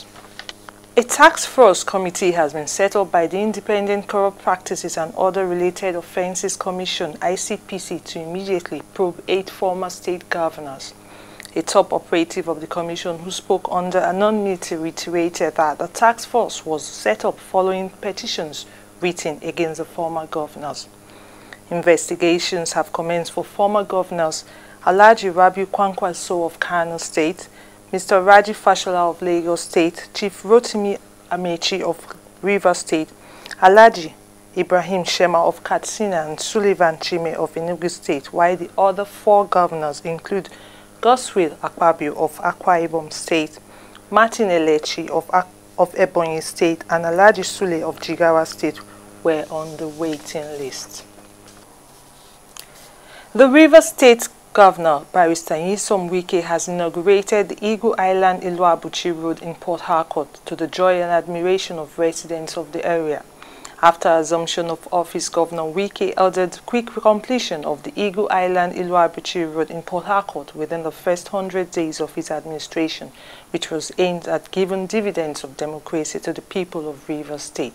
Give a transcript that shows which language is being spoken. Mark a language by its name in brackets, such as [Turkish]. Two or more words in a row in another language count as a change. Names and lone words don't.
[English] A task force committee has been set up by the Independent Corrupt Practices and Other Related Offences Commission (ICPC) to immediately probe 8 former state governors. A top operative of the commission who spoke under anonymity reiterated that the task force was set up following petitions written against the former governors. Investigations have commenced for former governors Alhaji Rabiu Kwankwaso of Kano State, Mr. Raji Fashola of Lagos State, Chief Rotimi Amechi of Rivers State, Alhaji Ibrahim Shema of Katsina, and Sullivan Chime of Enugu State, while the other 4 governors include Godswill Akpabio of Akwa Ibom State, Martin Elechi of Ebonyi State, and Alhaji Sule of Jigawa State were on the waiting list. The Rivers State Governor, Barrister Nyesom Wike, has inaugurated the Eagle Island Ilu-Abuchi Road in Port Harcourt to the joy and admiration of residents of the area. After assumption of office, Governor Wike ordered quick completion of the Eagle Island Ilu-Abuchi Road in Port Harcourt within the first 100 days of his administration, which was aimed at giving dividends of democracy to the people of Rivers State.